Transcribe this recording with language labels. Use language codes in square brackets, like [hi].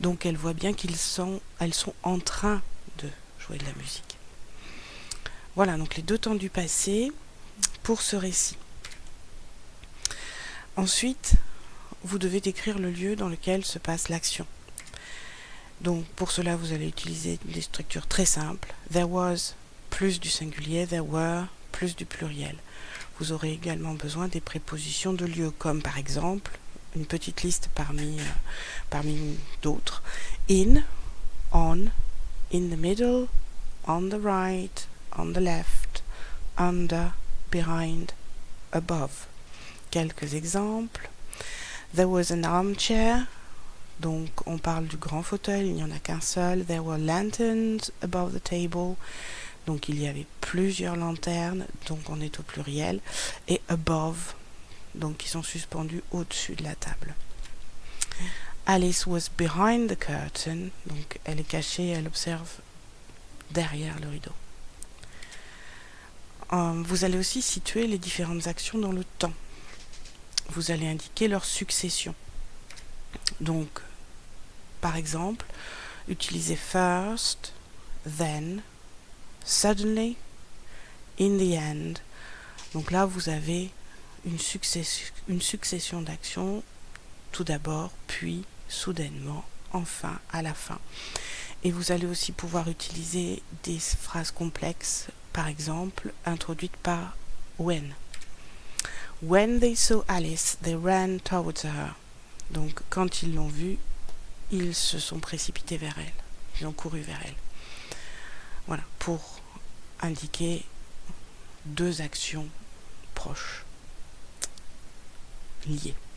[fr] Donc elle voit bien elles sont en train de jouer de la musique. Voilà, donc les deux temps du passé pour ce récit. Ensuite, vous devez décrire le lieu dans lequel se passe l'action. Donc pour cela, vous allez utiliser des structures très simples. [en] There was [fr] plus du singulier, [en] there were [fr] plus du pluriel. Vous aurez également besoin des prépositions de lieu, comme par exemple, une petite liste parmi d'autres. [en] In, on, in the middle, on the right, on the left, under, behind, above. [fr] Quelques exemples. [en] There was an armchair, [fr] donc on parle du grand fauteuil, il n'y en a qu'un seul. [en] There were lanterns above the table, [fr] donc il y avait plusieurs lanternes, donc on est au pluriel. Et above, donc qui sont suspendus au-dessus de la table. [en] Alice was behind the curtain, [fr] donc elle est cachée, elle observe derrière le rideau. Vous allez aussi situer les différentes actions dans le temps. Vous allez indiquer leur succession. Donc, par exemple, utilisez [en] first, then, suddenly, in the end. [fr] Donc là, vous avez une succession d'actions, tout d'abord, puis, soudainement, enfin, à la fin. Et vous allez aussi pouvoir utiliser des phrases complexes, par exemple, introduites par when. [en] When they saw Alice, they ran towards her. [fr] Donc, quand ils l'ont vue, ils se sont précipités vers elle. Ils ont couru vers elle. Voilà, pour indiquer deux actions proches, liées.